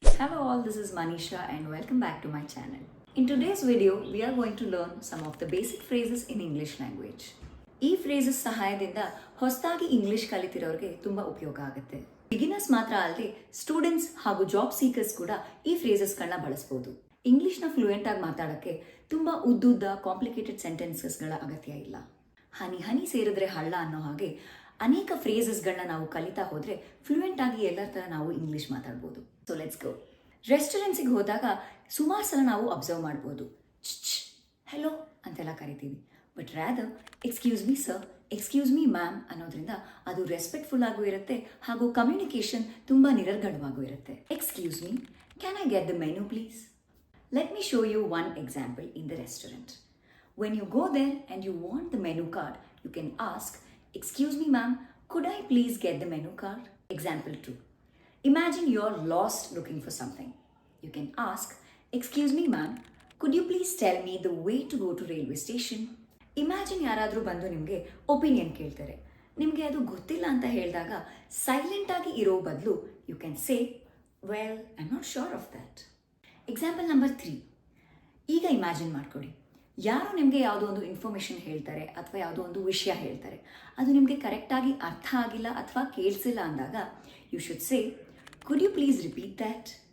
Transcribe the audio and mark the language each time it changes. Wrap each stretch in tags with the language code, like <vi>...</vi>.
<en>Hello all, this is Manisha and welcome back to my channel. In today's video, we are going to learn some of the basic phrases in English language.</en> <kn>ಈ phrases ಸಹಾಯದಿಂದ ಹೊಸದಾಗಿ English ಕಲಿತಿರೋರಿಗೆ ತುಂಬಾ ಉಪಯೋಗ ಆಗುತ್ತೆ. Beginners ಮಾತ್ರ ಅಲ್ಲದೆ students ಹಾಗೂ job seekers ಕೂಡ ಈ ಫ್ರೇಸಸ್ಗಳನ್ನ ಬಳಸಬಹುದು. ಇಂಗ್ಲಿಷ್ನ ಫ್ಲೂಯೆಂಟ್ ಆಗಿ ಮಾತಾಡೋಕ್ಕೆ ತುಂಬಾ ಉದ್ದುದ್ದ ಕಾಂಪ್ಲಿಕೇಟೆಡ್ ಸೆಂಟೆನ್ಸಸ್ಗಳ ಅಗತ್ಯ ಇಲ್ಲ. ಹನಿ ಹನಿ ಸೇರಿದ್ರೆ ಹಳ್ಳ ಅನ್ನೋ ಹಾಗೆ ಅನೇಕ ಫ್ರೇಸಸ್ಗಳನ್ನ ನಾವು ಕಲಿತಾ ಹೋದ್ರೆ ಫ್ಲೂಯೆಂಟ್ ಆಗಿ ಎಲ್ಲರ ಥರ ನಾವು ಇಂಗ್ಲಿಷ್ ಮಾತಾಡ್ಬೋದು.</kn> <en>So let's go.</en> <kn>ರೆಸ್ಟೋರೆಂಟ್ಸಿಗೆ ಹೋದಾಗ ಸುಮಾರು ಸಲ ನಾವು ಅಬ್ಸರ್ವ್ ಮಾಡ್ಬೋದು, ಹೆಲೋ ಅಂತೆಲ್ಲ ಕರಿತೀವಿ.</kn> <en>but rather excuse me sir, excuse me ma'am</en> <kn>ಅನ್ನೋದ್ರಿಂದ ಅದು ರೆಸ್ಪೆಕ್ಟ್ಫುಲ್ ಆಗೂ ಇರುತ್ತೆ ಹಾಗೂ ಕಮ್ಯುನಿಕೇಶನ್ ತುಂಬ ನಿರರ್ಗಣವಾಗೂ ಇರುತ್ತೆ.</kn> <en>Excuse me, can I get the menu please? Let me show you one example in the restaurant. When you go there and you want the menu card, you can ask, excuse me ma'am, could I please get the menu card? Example 2. Imagine you're lost looking for something. You can ask, excuse me ma'am, could you please tell me the way to go to railway station?</en> <kn>Imagine ಯಾರಾದರೂ ಬಂದು ನಿಮಗೆ opinion ಕೇಳ್ತಾರೆ. ನಿಮಗೆ ಅದು ಗೊತ್ತಿಲ್ಲ ಅಂತ ಹೇಳಿದಾಗ silent ಆಗಿ ಇರೋ ಬದಲು</kn> <en>You can say, well I am not sure of that.</en> <kn>Example number 3. ಈಗ ಇಮ್ಯಾಜಿನ್ ಮಾಡ್ಕೊಳ್ಳಿ, ಯಾರೋ ನಿಮಗೆ ಯಾವುದೋ ಒಂದು ಇನ್ಫಾರ್ಮೇಷನ್ ಹೇಳ್ತಾರೆ ಅಥವಾ ಯಾವುದೋ ಒಂದು ವಿಷಯ ಹೇಳ್ತಾರೆ, ಅದು ನಿಮಗೆ ಕರೆಕ್ಟಾಗಿ ಅರ್ಥ ಆಗಿಲ್ಲ ಅಥವಾ ಕೇಳಿಸಿಲ್ಲ ಅಂದಾಗ</kn> <en>You should say, could you please repeat that?</en>